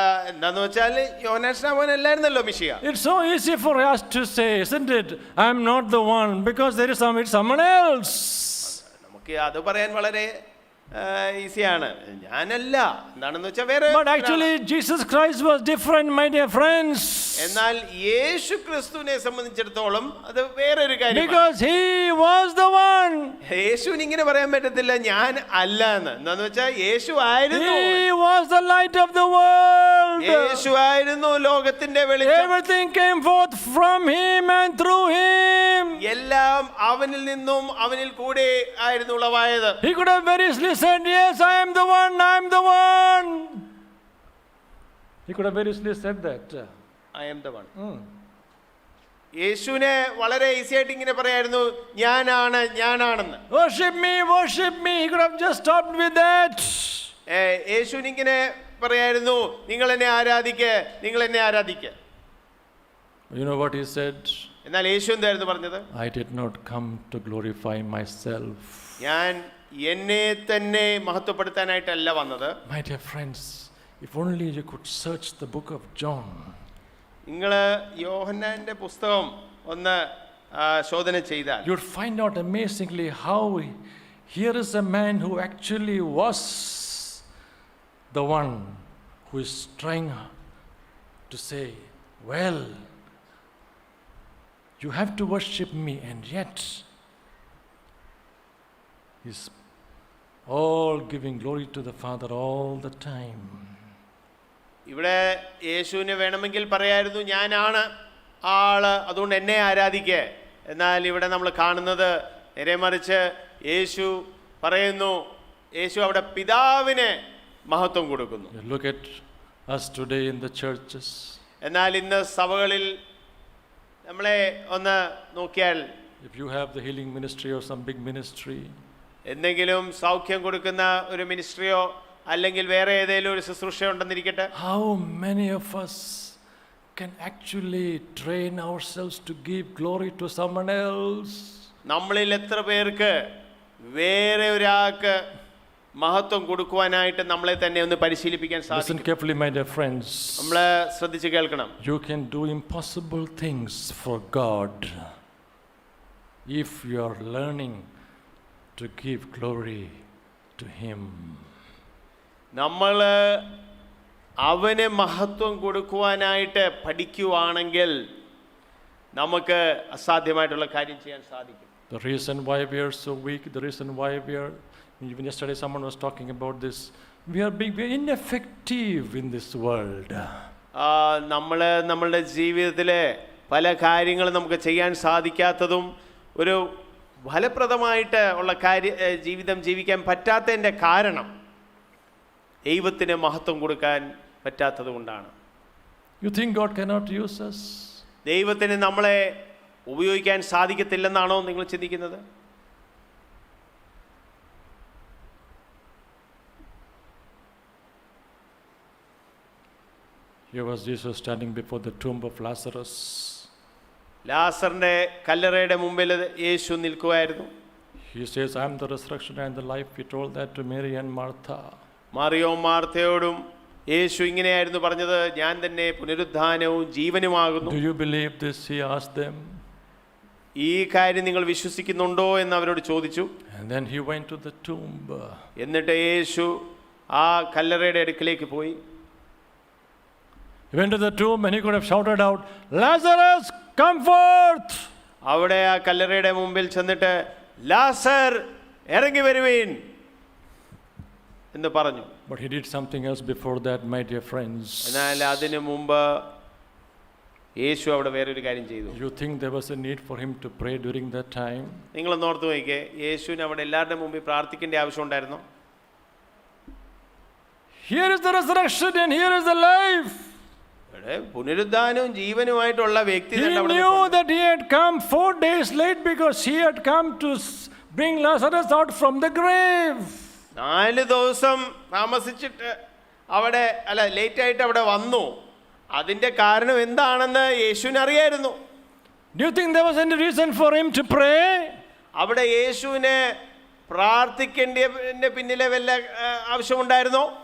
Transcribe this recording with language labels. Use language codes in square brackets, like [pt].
[ml] എന്താന്ന് വെച്ചാൽ യോഹന്നാൻ സ്നാപകൻ അല്ലായിരുന്നല്ലോ മിശിഹ. [en] It's so easy for us to say, isn't it? I am not the one, because there is someone else. [ml] നമുക്ക് അത് പറയാൻ വളരെ ഈസിയാണ്, ഞാനല്ല എന്താണെന്ന് വെച്ചാൽ വേറെ. [en] But actually Jesus Christ was different, my dear friends. [ml] എന്നാൽ യേശു ക്രിസ്തുവിനെ സംബന്ധിച്ചിടത്തോളം അത് വേറൊരു കാര്യം. [en] Because he was the one. [ml] യേശുവിന് ഇങ്ങനെ പറയാൻ പറ്റത്തില്ല ഞാൻ അല്ല എന്ന്. എന്താന്ന് വെച്ചാൽ യേശു ആയിരുന്നു. [en] He was the light of the world. [ml] യേശു ആയിരുന്നു ലോകത്തിന്റെ വെളിച്ചം. [en] Everything came forth from him and through him. [ml] എല്ലാം അവനിൽ നിന്നും അവനിൽ കൂടെ ആയിരുന്നു ഉളവായത്. [en] He could have very easily said, yes, I am the one, I am the one. He could have very easily said that. I am the one. [ml] യേശുവിനെ വളരെ easy ആയിട്ട് ഇങ്ങനെ പറയായിരുന്നു, ഞാനാണെന്ന്. [en] Worship me, worship me. He could have just stopped with that. [ml] യേശുവിന് ഇങ്ങനെ പറയായിരുന്നു, നിങ്ങൾ എന്നെ ആരാധിക്കുക. [en] You know what he said? [ml] എന്നാൽ യേശു എന്തായിരുന്നു പറഞ്ഞത്? [en] I did not come to glorify myself. [ml] ഞാൻ എന്നെ തന്നെ മഹത്വപ്പെടുത്താനായിട്ടല്ല വന്നത്. [en] My dear friends, if only you could search the book of John. [ml] നിങ്ങൾ യോഹന്നാന്റെ പുസ്തകം ഒന്ന് ശോധന ചെയ്താൽ [en] you'd find out amazingly how here is a man who actually was the one who is trying to say, well, you have to worship me, and yet he's all giving glory to the Father all the time. [ml] ഇവിടെ യേശുവിനെ വേണമെങ്കിൽ പറയായിരുന്നു ഞാനാണ്, ആള് അതുകൊണ്ട് എന്നെ ആരാധിക്കേ. എന്നാൽ ഇവിടെ നമ്മൾ കാണുന്നത് നേരെ മറിച്ച് യേശു പറയുന്നു, യേശു അവിടെ പിതാവിനെ മഹത്വം കൊടുക്കുന്നു. [en] You look at us today in the churches. [ml] എന്നാൽ ഇന്ന് സഭകളിൽ നമ്മളെ ഒന്ന് നോക്കിയാൽ, [en] If you have the healing ministry or some big ministry, [ml] എന്തെങ്കിലും സൗഖ്യം കൊടുക്കുന്ന ഒരു മിനിസ്ട്രിയോ അല്ലെങ്കിൽ വേറെ ഏതെങ്കിലും ഒരു ശുശ്രൂഷ ഉണ്ടെന്നിരിക്കട്ടെ, [en] how many of us can actually train ourselves to give glory to someone else? [ml] നമ്മളിൽ എത്ര പേർക്ക് വേറെ ഒരാൾക്ക് മഹത്വം കൊടുക്കുവാനായിട്ട് നമ്മളെ തന്നെ ഒന്ന് പരിശീലിപ്പിക്കാൻ [en] Listen [ml] സാധിക്കും? [en] carefully, my dear friends. [ml] നമ്മൾ ശ്രദ്ധിച്ച് കേൾക്കണം. [en] You can do impossible things for God if you are learning to give glory to Him. [ml] നമ്മൾ അവന് മഹത്വം കൊടുക്കുവാനായിട്ട് പഠിക്കുവാണെങ്കിൽ നമുക്ക് അസാധ്യമായിട്ടുള്ള കാര്യം ചെയ്യാൻ സാധിക്കും. [en] The reason why we are so weak, the reason why we are, even yesterday someone was talking about this, we are being very ineffective in this world. [ml] നമ്മൾ നമ്മളുടെ ജീവിതത്തിലെ പല കാര്യങ്ങളും നമുക്ക് ചെയ്യാൻ സാധിക്കാത്തതും ഒരു ഫലപ്രദമായിട്ട് ഉള്ള ജീവിതം ജീവിക്കാൻ പറ്റാത്തതിൻ്റെ കാരണം ദൈവത്തിന് മഹത്വം കൊടുക്കാൻ പറ്റാത്തത് കൊണ്ടാണ്. [en] You think God cannot use us? [ml] ദൈവത്തിന് നമ്മളെ ഉപയോഗിക്കാൻ സാധിക്കത്തില്ലെന്നാണോ നിങ്ങൾ ചിന്തിക്കുന്നത്? [en] Here was Jesus standing before the tomb of Lazarus. [ml] ലാസറിന്റെ കല്ലറയുടെ മുമ്പിൽ യേശു നിൽക്കുമായിരുന്നു. [en] He says, I am the resurrection and the life. He told that to Mary and Martha. [ml] മറിയവും മാർത്തയോടും യേശു ഇങ്ങനെയായിരുന്നു പറഞ്ഞത്, ഞാൻ തന്നെ പുനരുദ്ധാനവും ജീവനുമാകുന്നു. [en] Do you believe this? He asked them. [ml] ഈ കാര്യം നിങ്ങൾ വിശ്വസിക്കുന്നുണ്ടോ എന്ന് അവരോട് ചോദിച്ചു. [en] And then he went to the tomb. [ml] എന്നിട്ട് യേശു ആ കല്ലറയുടെ അടുക്കിലേക്ക് പോയി. [en] He went to the tomb and he could have shouted out, Lazarus, come forth! [ml] അവിടെ ആ കല്ലറയുടെ മുമ്പിൽ ചെന്നിട്ട് ലാസർ ഇറങ്ങി വരുവീൻ എന്ന് പറഞ്ഞു. [en] But he did something else before that, my dear friends. [ml] എന്നാൽ അതിനു മുമ്പ് യേശു അവിടെ വേറൊരു കാര്യം ചെയ്തു. [en] You think there was a need for him to pray during that time? [ml] നിങ്ങളൊന്ന് ഓർത്ത് നോക്കിയേ, യേശുവിന് അവിടെ എല്ലാവരുടെ മുമ്പിൽ പ്രാർത്ഥിക്കേണ്ട ആവശ്യം ഉണ്ടായിരുന്നോ? [en] Here is the resurrection and here is the life. [ml] പുനരുദ്ധാനവും ജീവനുമായിട്ടുള്ള വ്യക്തി [en] He knew that he had come 4 days late because he had come to bring Lazarus out from the grave. [ml] 4 ദിവസം താമസിച്ചിട്ട് അവിടെ ലേറ്റ് ആയിട്ട് അവിടെ വന്നു. അതിന്റെ കാരണം എന്താണെന്ന് യേശുവിന് അറിയായിരുന്നു. [en] Do you think there was any reason for him to pray? [ml] അവിടെ യേശുവിനെ പ്രാർത്ഥിക്കേണ്ടതിന്റെ പിന്നിലെ വല്ല ആവശ്യമുണ്ടായിരുന്നോ?